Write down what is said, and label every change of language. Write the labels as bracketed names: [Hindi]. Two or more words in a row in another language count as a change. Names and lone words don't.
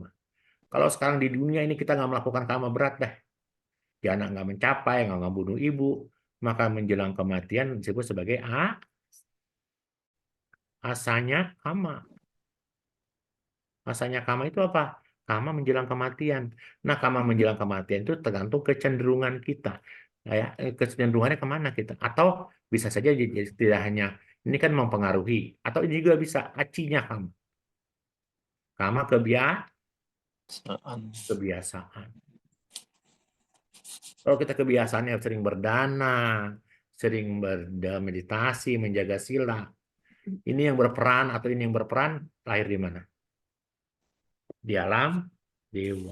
[Indonesian] Kalau sekarang di dunia ini kita nggak melakukan kama berat dah, ya anak nggak mencapai, nggak bunuh ibu, maka menjelang kematian disebut sebagai [Pali] asanya kama. Masanya kama [Indonesian] itu apa? Kama menjelang kematian. Nah, kama menjelang kematian itu tergantung kecenderungan kita. Nah, ya, kecenderungannya kemana kita? Atau bisa saja tidak hanya ini kan mempengaruhi, atau ini juga bisa [Pali] acinya kama. [Indonesian] Kama kebiasaan. Kalau kita kebiasaannya sering berdana, sering bermeditasi, menjaga sila, ini yang berperan atau ini yang berperan, lahir di mana? Di alam dewa.